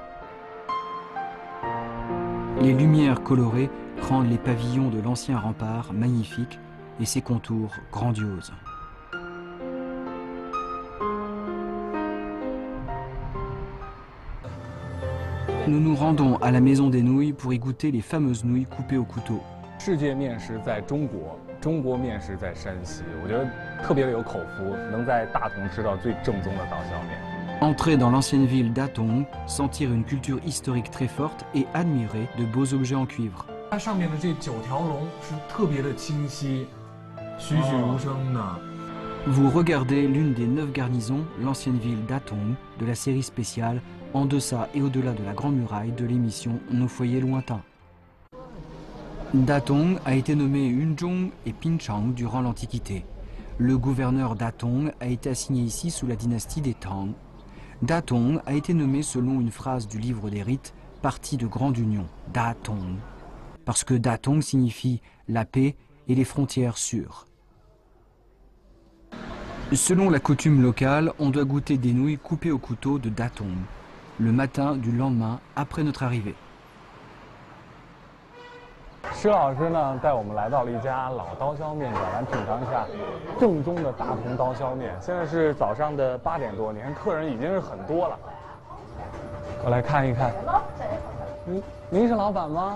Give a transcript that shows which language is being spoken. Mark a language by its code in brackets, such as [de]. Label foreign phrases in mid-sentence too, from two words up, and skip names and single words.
[fr] Les lumières colorées rendent les pavillons de l'ancien rempart magnifiques et ses contours grandioses. Nous nous rendons à la maison des nouilles pour y goûter les fameuses nouilles coupées au couteau. [zh] 世界面食在中国，中国面食在山西，我觉得特别的有口福，能在大同吃到最正宗的刀削面。 [fr] Entrer dans l'ancienne ville Datong, sentir une culture historique très forte et admirer de beaux objets en cuivre. [zh] 它上面的这9条龙是特别的清晰，栩栩如生的。 [fr] Vous regardez l'une des 9 garnisons, l'ancienne ville Datong, de la série spéciale En deçà et au-delà de la Grande Muraille de l'émission Nos foyers lointains. Datong a été nommé Yunzhong et Pinchang durant l'Antiquité. Le gouverneur Datong a été assigné ici sous la dynastie des Tang. Datong a été nommé selon une phrase du livre des rites, partie de grande union, Datong, parce que Datong signifie la paix et les frontières sûres. Selon la coutume locale, on doit goûter des nouilles coupées au couteau de datong, le matin du lendemain après notre arrivée. [zh] 施老师呢，带我们来到了一家老刀削面馆，来品尝一下正宗的大同刀削面。现在是早上的8点多，你看客人已经是很多了。我来看一看。您是老板吗？